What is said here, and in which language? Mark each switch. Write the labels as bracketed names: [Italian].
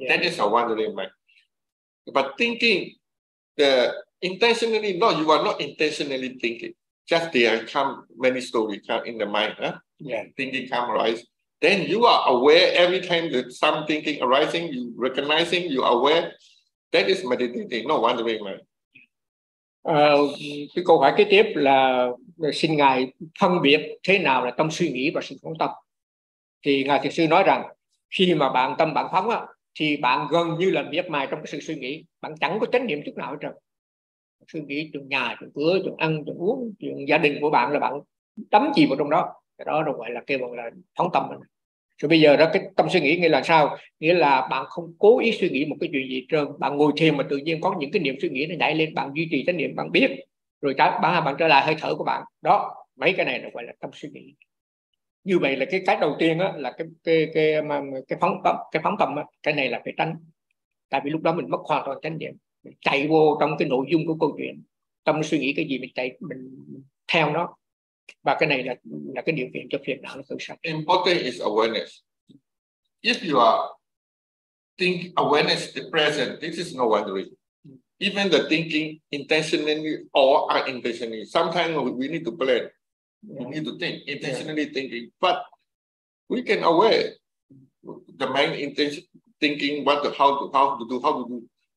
[English] That is a wandering mind. But thinking, intentionally, no, you are not intentionally thinking. Just there come many stories come in the mind, huh? Yeah. Thinking come rise. then you are aware every time that some thinking arising, you recognizing, you are aware. That is meditating, no wandering mind. [Vietnamese] Cái câu hỏi kế tiếp là xin Ngài phân biệt thế nào là tâm suy nghĩ và sự phóng tâm. Thì Ngài Thiền Sư nói rằng khi mà bạn tâm bạn phóng á, thì bạn gần như là miết mài trong cái sự suy nghĩ. Bạn chẳng có chánh niệm chút nào hết trơn. Suy nghĩ chuyện nhà, chuyện cửa, chuyện ăn, chuyện uống, chuyện gia đình của bạn là bạn đắm chìm vào trong đó. Cái đó gọi là kêu là phóng tâm. Rồi bây giờ đó cái tâm suy nghĩ nghĩa là sao? Nghĩa là bạn không cố ý suy nghĩ một cái chuyện gì trơn. Bạn ngồi thiền mà tự nhiên có những cái niệm suy nghĩ nó nhảy lên. Bạn duy trì chánh niệm, bạn biết. Rồi bạn trở lại hơi thở của bạn. Đó, mấy cái này nó gọi là tâm suy nghĩ. Như vậy là cái cách đầu tiên á, là cái phóng tâm á, cái này là phải tránh. Tại vì lúc đó mình mất hoàn toàn chánh niệm. Mình chạy vô trong cái nội dung của câu chuyện. Tâm suy nghĩ cái gì mình chạy, mình theo nó. Và cái này là cái điều kiện cho phiền não tự sạch. [English] Important is awareness. If you are think awareness the present, this is no wandering. Even the thinking intentionally or unintentionally, sometimes we need to plan. We need to think intentionally thinking, but we can aware the main intention thinking what to, how to do.